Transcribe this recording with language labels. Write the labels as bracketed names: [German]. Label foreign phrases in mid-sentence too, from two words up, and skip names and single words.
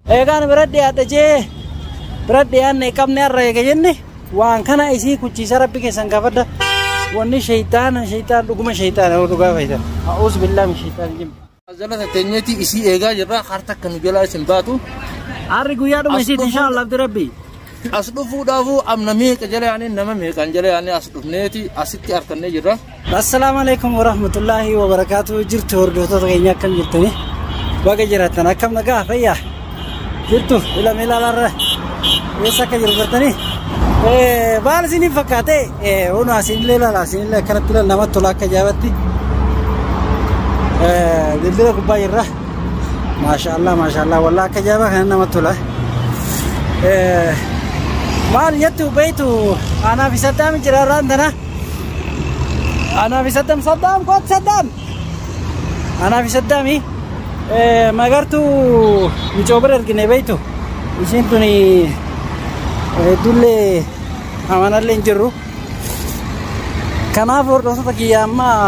[Oromo] eegaan biratti yaadachee biratti yaadne qabne har'a eega jenne waan kana isii kuchiisa rabbi keessan gaafadha wanni shaytaan dhuguma shaytaan dhugaa fayyada [Arabic] أعوذ بالله من الشيطان الرجيم [Oromo] jalata teenyeti isii eegaa jirra harta kan jalaa isin baatu harri guyyaa dhuma isiit inshallah abdi rabbi as dhufuudhaafu amna meeqa jala yaani nama meeqan jala yaani as dhufneeti asitti arkannee jirra. [Arabic] السلام عليكم ورحمة الله وبركاته. [Oromo] Jirtu hordoftoota keenya akkam jirtani baga jiraatan akkam nagaa fayyaa jirtu ilama ilaalarra eessa akka jiru gartani baala isiniif fakkaate ono asinillee ilaala asinillee akkanatti ilaala namatti tola akka jaabatti dildira gubbaa jirra [Arabic] ما شاء الله والله [Oromo] akka jaaba kana namatti tola maal jettu beeytu anaa fi Saddaam jiraarraan tana anaa fi Saddaam koot Saddaam anaa fi Saddaami magartuu micoobira ergine beeytu isiin tuni dullee amanallee hin jirru kanaaf hordoftoota kiyya amma